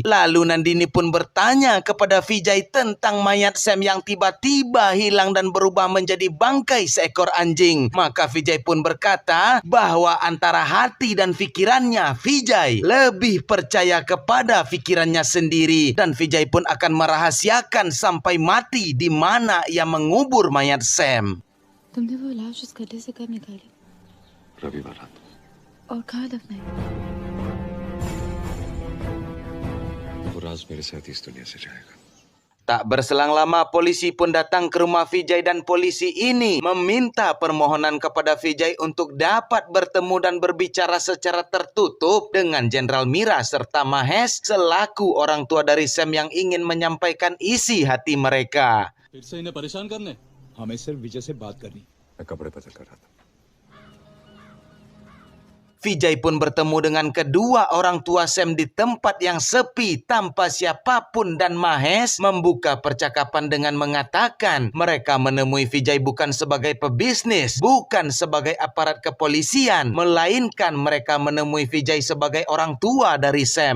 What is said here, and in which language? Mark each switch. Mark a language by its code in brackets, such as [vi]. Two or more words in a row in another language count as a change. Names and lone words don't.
[id] Lalu Nandini pun bertanya kepada Vijay tentang mayat Sam yang tiba-tiba hilang dan berubah menjadi bangkai seekor anjing. Maka Vijay pun berkata bahwa antara hati dan pikirannya, Vijay lebih percaya kepada pikirannya sendiri, dan Vijay pun akan merahasiakan sampai mati di mana ia mengubur mayat Sam. [hi] तुमने वो लाश उस गड्ढे से कब निकाली? रविवार रात. और कहाँ दफनाई? वो राज मेरे साथ इस दुनिया से जाएगा. [id] Tak berselang lama, polisi pun datang ke rumah Vijay dan polisi ini meminta permohonan kepada Vijay untuk dapat bertemu dan berbicara secara tertutup dengan Jenderal Mira serta Mahesh selaku orang tua dari Sam yang ingin menyampaikan isi hati mereka. [hi] फिर से इन्हें परेशान करने हमें सिर्फ विजय से बात करनी मैं कपड़े बदल कर रहा था [id] Vijay pun bertemu dengan kedua orang tua Sam di tempat yang sepi tanpa siapapun dan Mahesh membuka percakapan dengan mengatakan mereka menemui Vijay bukan sebagai pebisnis, bukan sebagai aparat kepolisian, melainkan mereka menemui Vijay sebagai orang tua dari Sam.